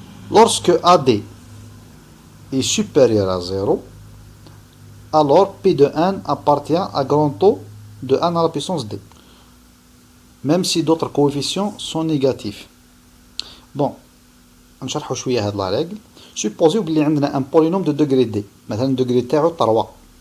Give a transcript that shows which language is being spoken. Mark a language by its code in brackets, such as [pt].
[fr] Lorsque AD est supérieur à 0, alors P de 1 appartient à grand taux de 1 à la puissance D, même si d'autres coefficients sont négatifs. [ar] Bon, نشرحوا شوية هاد لا رègle. [fr] Supposons [ar] بلي عندنا [fr] un polynôme de degré D, [ar] مثلا [fr] degré [ar] تاعو [fr] 3.